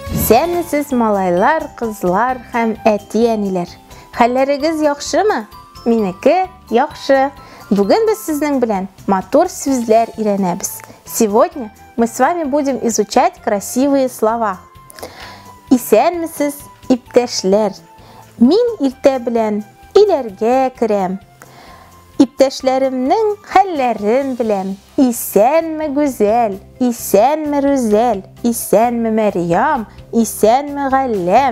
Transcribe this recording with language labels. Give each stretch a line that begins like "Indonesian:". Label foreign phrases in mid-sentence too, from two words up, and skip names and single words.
Tatar: Исәнмесез, малайлар, кызлар һәм әти-әниләр. Хәлләрегез яхшымы? Минеке яхшы. Бүген без сезнең белән матур сүзләр өйрәнәбез.
Russian: Сегодня мы с вами будем изучать красивые слова.
Tatar: Исәнмесез, иптәшләр. Мин иртә белән иләргә керәм. Иптәшләремнең хәлләрен беләм. Исәнме Гүзәл, исәнме Рүзәл, исәнме Мәрьям, исәнме Галләм.